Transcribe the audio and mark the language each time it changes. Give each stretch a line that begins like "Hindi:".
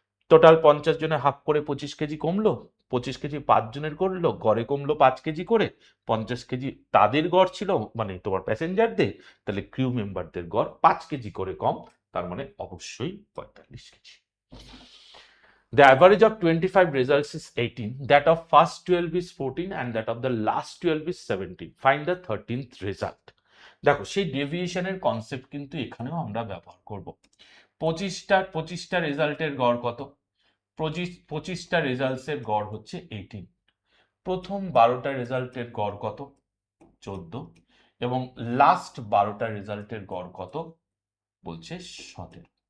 Bangla: Total 50 জনের half করে 25 KG কমলো, 25 কেজি 5 জনের করলো, গড়ে কমলো 5 কেজি করে। 50 কেজি তাদের গড় ছিল, মানে তোমার প্যাসেঞ্জারদের, তাহলে ক্রিউ মেম্বারদের গড় 5 কেজি করে কম, তার মানে অবশ্যই 45 KG.
English: The average of 25 results is 18, that of first 12 is 14 and that of the last 12 is 17. Find the 13th result.
Bangla: দেখো সেই ডেভিয়েশনের কনসেপ্ট কিন্তু এখানেও আমরা ব্যবহার করব। 25টা রেজাল্টের গড় কত, 25টা রেজাল্টসের গড় হচ্ছে 18, প্রথম 12টা রেজাল্টের গড় কত, 14, এবং লাস্ট 12টা রেজাল্টের গড় কত বলছে 17।